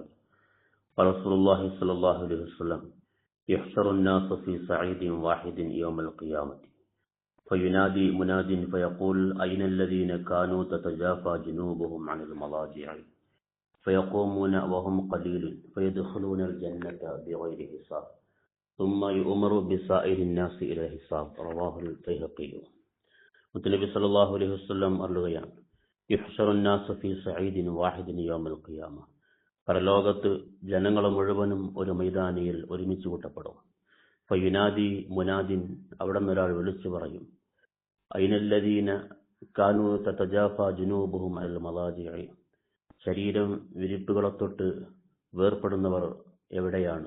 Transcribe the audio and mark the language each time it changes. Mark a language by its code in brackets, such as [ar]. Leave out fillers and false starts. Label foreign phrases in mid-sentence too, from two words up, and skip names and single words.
[ar] ورسول الله صلى الله عليه وسلم: يحشر الناس في صعيد واحد يوم القيامة فينادي مناد فيقول: أين الذين كانوا تتجافى جنوبهم عن المضاجع فيقومون وهم قليل فيدخلون الجنة بغير حساب ثم يؤمر بسائر الناس إلى الحساب. رواه البيهقي. [ml] മുത്തനബി [ar] صلى الله عليه وسلم [ml] പറയുകയാണ്: യുഹ്ശറു [ar] الناس في صعيد واحد يوم القيامة. [ml] പരലോകത്ത് ജനങ്ങൾ മുഴുവനും ഒരു മൈതാനിയിൽ ഒരുമിച്ച് കൂട്ടപ്പെടും. [ar] فينادي مناد, [ml] അവിടെ നിന്നൊരാൾ വിളിച്ചു പറയും: [ar] أين الذين كانوا تتجافى جنوبهم عن المضاجع. [ml] ശരീരം വിരിപ്പുകളെ തൊട്ട് വേർപ്പെടുന്നവർ എവിടെയാണ്?